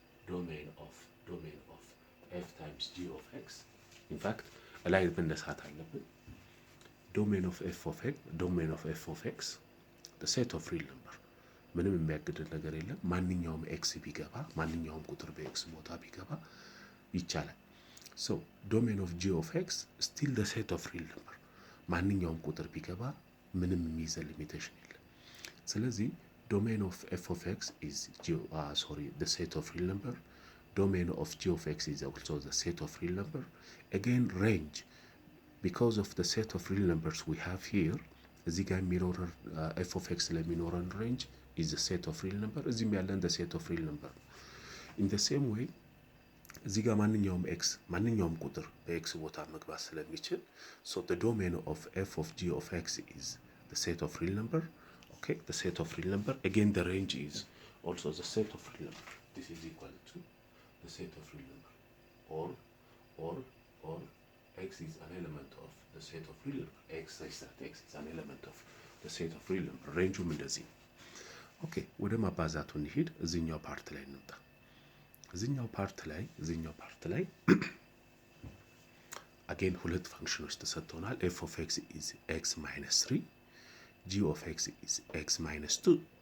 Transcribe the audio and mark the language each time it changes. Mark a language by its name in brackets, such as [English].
[Amharic] ዶሜን ኦፍ [English] f times g of x [Amharic] ኢንፋክት ላይ መነሳት አለብን። ዶሜን ኦፍ f of x [English] the set of real number [Amharic] ምንም የሚያግድን ነገር የለም። ማንኛውም ኤክስ ቢገባ ማንኛውም ቁጥር በኤክስ ቦታ ቢገባ ይቻላል። ሶ ዶሜን ኦፍ ጂ ኦፍ ኤክስ ስቲል the set of real number ማንኛውም ቁጥር ቢገባ ምንም የሚይዘን ሊሚቴሽን የለም። ስለዚህ ዶሜን ኦፍ ኤፍ ኦፍ ኤክስ [English] is the set of real number. Domain of g of x is also the set of real number. Again range, because of the set of real numbers we have here [Amharic] እዚህ ጋር የሚኖረን ኤፍ ኦፍ ኤክስ ለሚኖረን ሬንጅ [English] is the set of real number። [Amharic] እዚህም ያለን [English] the set of real number። in the same way [Amharic] እዚህ ጋር ማንኛውም ቁጥር በኤክስ ቦታ መግባት ስለሚችል [English] so the domain of f of g of x is the set of real number, okay, the set of real number. Again the range is also the set of real number. This is equal to the set of real number, or x is an element of the set of real number. x is an element of the set of real number. [Amharic] ሬንጁም እንደዚህ ነው። ኦኬ ወደ ማባዛቱ እንሂድ። እዚህኛው ፓርት ላይ እንምጣ። እዚህኛው ፓርት ላይ አጌን ሁለት ፈንክሽኖች ተሰጥተውናል። [English] f of x is x minus 3, g of x is x minus 2.